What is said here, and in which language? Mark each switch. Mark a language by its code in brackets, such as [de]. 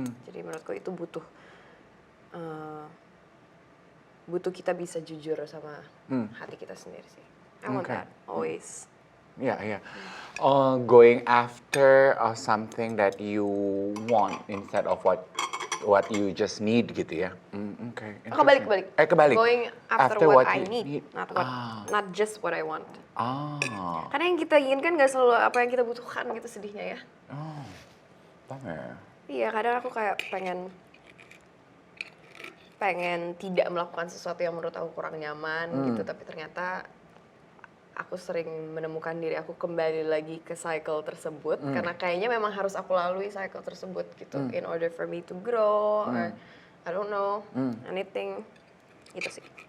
[id] Jadi menurutku itu butuh kita bisa jujur sama hati kita sendiri sih. [en] I want that always. Yeah. Going after something that you want instead of what you just need [id] gitu ya. [en] Okay. [id] Kebalik. Kebalik. [en] Going after what I you need, not just what I want. Ah. [id] Karena yang kita inginkan nggak selalu apa yang kita butuhkan gitu sedihnya ya. [en] Oh, bummer. [id] Iya, kadang aku kayak pengen tidak melakukan sesuatu yang menurut aku kurang nyaman gitu, tapi ternyata aku sering menemukan diri aku kembali lagi ke cycle tersebut karena kayaknya memang harus aku lalui cycle tersebut gitu [en] in order for me to grow or I don't know anything [id] gitu sih.